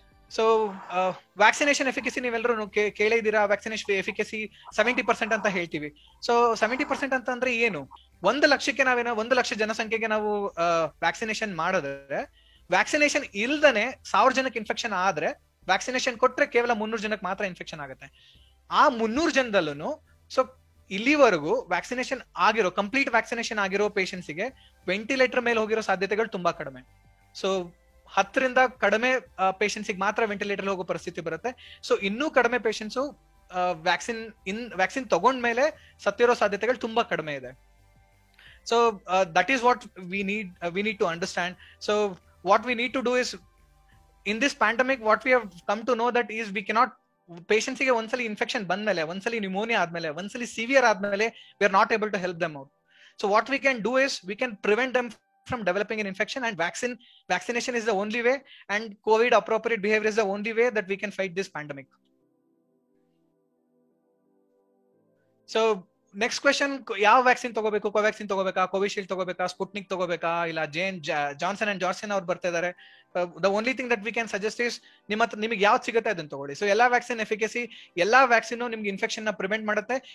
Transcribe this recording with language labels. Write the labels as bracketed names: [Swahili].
[English] So vaccination efficacy [Kannada] ನೀವೆಲ್ಲರೂ ಕೇಳಿದ್ದೀರಾ. Vaccination efficacy 70% ಅಂತ ಹೇಳ್ತೀವಿ. ಸೊ 70% ಅಂತ ಅಂದ್ರೆ ಏನು? 1 ಲಕ್ಷಕ್ಕೆ ನಾವೇನೋ 1 ಲಕ್ಷ ಜನಸಂಖ್ಯೆಗೆ ನಾವು ವ್ಯಾಕ್ಸಿನೇಷನ್ ಮಾಡಿದ್ರೆ, ವ್ಯಾಕ್ಸಿನೇಷನ್ ಇಲ್ದನೆ 1000 ಜನಕ್ಕೆ ಇನ್ಫೆಕ್ಷನ್ ಆದ್ರೆ, ವ್ಯಾಕ್ಸಿನೇಷನ್ ಕೊಟ್ರೆ ಕೇವಲ 300 ಜನಕ್ಕೆ ಮಾತ್ರ ಇನ್ಫೆಕ್ಷನ್ ಆಗುತ್ತೆ. ಆ 300 ಜನದಲ್ಲೂ ಸೊ ಇಲ್ಲಿವರೆಗೂ ವ್ಯಾಕ್ಸಿನೇಷನ್ ಆಗಿರೋ, ಕಂಪ್ಲೀಟ್ ವ್ಯಾಕ್ಸಿನೇಷನ್ ಆಗಿರೋ ಪೇಷಂಟ್ಸ್ ಗೆ ವೆಂಟಿಲೇಟರ್ ಮೇಲೆ ಹೋಗಿರೋ ಸಾಧ್ಯತೆಗಳು ತುಂಬಾ ಕಡಿಮೆ. ಸೊ 10ರಿಂದ ಕಡಿಮೆ ಪೇಷಂಟ್ಸ್ ಮಾತ್ರ ವೆಂಟಿಲೇಟರ್ ಹೋಗೋ ಪರಿಸ್ಥಿತಿ ಬರುತ್ತೆ. ಸೊ ಇನ್ನೂ ಕಡಿಮೆ ಪೇಷಂಟ್ಸ್ ವ್ಯಾಕ್ಸಿನ್ ತಗೊಂಡ್ಮೇಲೆ ಸತ್ತಿರೋ ಸಾಧ್ಯತೆಗಳು ತುಂಬಾ ಕಡಿಮೆ ಇದೆ. [English] So that is what we need to understand. So what we need to do is, in this pandemic what we have come to know that is we cannot, patients [Kannada] ಗೆ ಒಂದ್ಸಲಿ infection ಬಂದ್ಮೇಲೆ, ಒಂದ್ಸಲಿ pneumonia ಆದ್ಮೇಲೆ, ಒಂದ್ಸಲಿ severe ಆದ್ಮೇಲೆ [English] we are not able to help them out. So what we can do is we can prevent them from developing an infection, and vaccination is the only way, and COVID appropriate behavior is the only way that we can fight this pandemic. [Kannada] So next question, ಯಾವ vaccine ತಗೋಬೇಕು? ಕೋವ್ಯಾಕ್ಸಿನ್ ತಗೋಬೇಕಾ, Covishield ತಗೋಬೇಕಾ, Sputnik ತಗೋಬೇಕಾ, ಇಲ್ಲ Johnson and Johnson ಅವ್ರು ಬರ್ತಾ ಇದಾರೆ. [English] the only thing that we can suggest is [Kannada] ನಿಮಗೆ ಯಾವ್ದು ಸಿಗುತ್ತೆ ಅದನ್ನ ತಗೊಳ್ಳಿ. ಸೊ ಎಲ್ಲಾ ವ್ಯಾಕ್ಸಿನ್ ಎಫಿಕಸಿ, ಎಲ್ಲಾ ವ್ಯಾಕ್ಸಿನ್ ನಿಮ್ಗೆ ಇನ್ಫೆಕ್ಷನ್ ನ ಪ್ರಿವೆಂಟ್ ಮಾಡುತ್ತೆ.